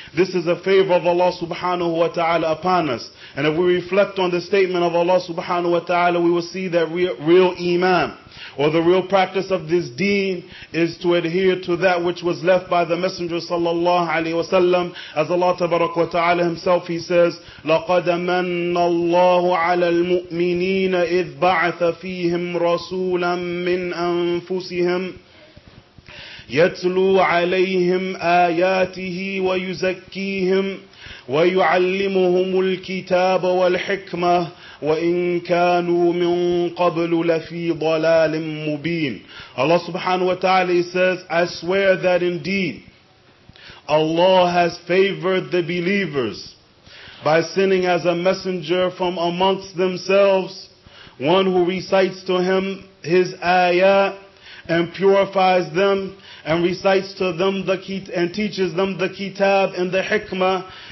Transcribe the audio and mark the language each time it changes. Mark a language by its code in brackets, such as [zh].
[en] This is a favor of Allah subhanahu wa ta'ala upon us. And if we reflect on the statement of Allah subhanahu wa ta'ala, we will see that real Iman, or the real practice of this deen, is to adhere to that which was left by the Messenger sallallahu alaihi wasallam. As Allah tabarak wa ta'ala Himself, He says, [ar] لَقَدْ مَنَّ اللَّهُ عَلَى الْمُؤْمِنِينَ إِذْ بَعَثَ فِيهِمْ رَسُولًا مِّنْ أَنفُسِهِمْ يَتْلُو عَلَيْهِمْ آيَاتِهِ وَيُزَكِّيهِمْ وَيُعَلِّمُهُمُ الْكِتَابَ وَالْحِكْمَةَ وَإِن كَانُوا مِن قَبْلُ لَفِي ضَلَالٍ مُبِينٍ. [en] Allah subhanahu wa ta'ala says, I swear that indeed Allah has favored the believers by sending as a messenger from amongst themselves one who recites to him His ayat and purifies them, and recites to them and teaches them the kitab and the hikmah,